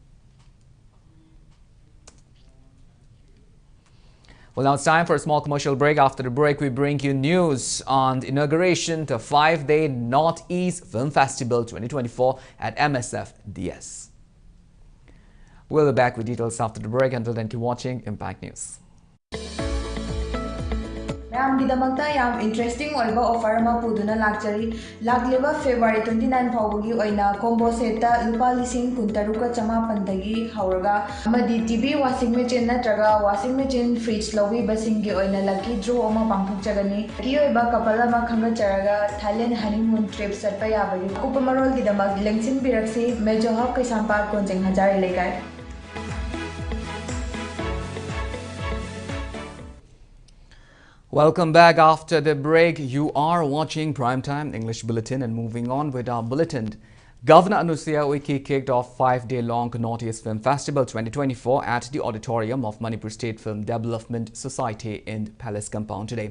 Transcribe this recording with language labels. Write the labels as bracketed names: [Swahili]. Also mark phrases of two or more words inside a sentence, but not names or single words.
[English] Well, now it's time for a small commercial break. After the break, we bring you news on the inauguration to 5-day Northeast Film Festival 2024 at MSF DS. We'll be back with details after the break. Until then, keep watching Impact News. [Manipuri] ꯃꯌꯥꯝꯒꯤꯗꯃꯛꯇ ꯌꯥꯝ ꯏꯟꯇꯔꯦꯁꯇꯤꯡ ꯑꯣꯏꯕ ꯑꯣꯐꯔ ꯑꯃ ꯄꯨꯗꯨꯅ ꯂꯥꯛꯆꯔꯤ ꯂꯥꯛꯂꯤꯕ ꯐꯦꯕ꯭ꯔꯨꯋꯥꯔꯤ 29 ꯐꯥꯎꯕꯒꯤ ꯑꯣꯏꯅ [English] combo set [Manipuri] ꯂꯨꯄꯥ 13,990ꯗꯒꯤ ꯍꯧꯔꯒ ꯑꯃꯗꯤ [English] TV washing machine [Manipuri] ꯅꯠꯇ꯭ꯔꯒ [English] washing machine fridge [Manipuri] ꯂꯧꯕꯤꯕꯁꯤꯡꯒꯤ ꯑꯣꯏꯅ [English] lucky draw [Manipuri] ꯑꯃ ꯄꯥꯡꯊꯣꯛꯆꯒꯅꯤ ꯂꯛꯀꯤ ꯑꯣꯏꯕ ꯀꯄꯜ ꯑꯃ ꯈꯪꯒꯠꯆꯔꯒ ꯊꯥꯏꯂꯦꯟ ꯍꯅꯤꯃꯨꯟ ꯇ꯭ꯔꯤꯞ ꯆꯠꯄ ꯌꯥꯕꯒꯤ ꯑꯀꯨꯞꯄ ꯃꯔꯣꯜꯒꯤꯗꯃꯛ ꯂꯦꯡꯁꯤꯟꯕꯤꯔꯛꯁꯤ ꯃꯦꯖꯣ ꯍꯕ ꯀꯩꯁꯥꯝꯄꯥꯠ ꯀꯣꯟꯖꯦꯡ ꯍꯖꯥꯔꯤ ꯂꯩꯀꯥꯏ [English] Welcome back after the break. You are watching Primetime English Bulletin, and moving on with our bulletin. Governor Anusuya Uike kicked off 5-day-long Northeast Film Festival 2024 at the auditorium of Manipur State Film Development Society in Palace Compound today.